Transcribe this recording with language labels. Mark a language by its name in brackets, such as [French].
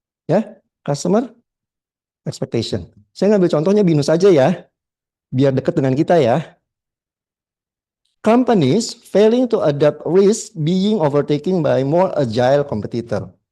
[Indonesian] Ya, customer expectation. Saya ngambil contohnya BINUS aja ya, biar dekat dengan kita ya. [English] Companies failing to adapt risk being overtaken by more agile competitor.